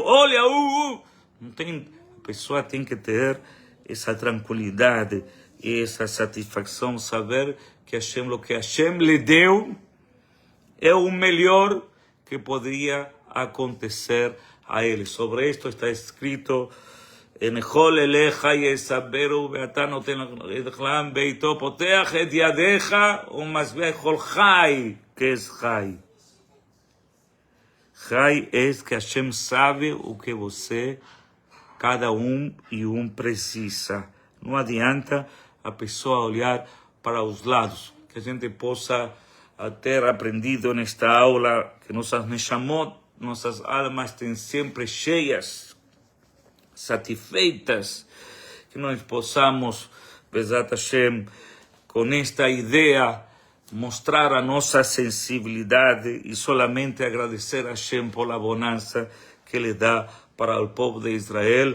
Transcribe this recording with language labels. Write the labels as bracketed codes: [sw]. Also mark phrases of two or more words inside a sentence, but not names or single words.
[pt] Olha, Não tem, a pessoa tem que ter essa tranquilidade e essa satisfação, saber que Hashem, o que Hashem lhe deu, é o melhor que poderia acontecer a ele. Sobre isto está escrito: [he] עיני כל אליך ישברו ואתה נותן לחם בעתו פותח את ידך ומשביע כל חי. [pt] Que é chai? Chai é que Hashem sabe o que você, cada e um precisa. Não adianta a pessoa olhar para os lados. Que a gente possa ter aprendido nesta aula que nossas neshamot, nossas almas têm sempre cheias, satisfeitas, que nós possamos, [he] בעזרת השם, [pt] com esta ideia, mostrar a nossa sensibilidade e solamente agradecer a Hashem por a bonança que Ele dá para o povo de Israel.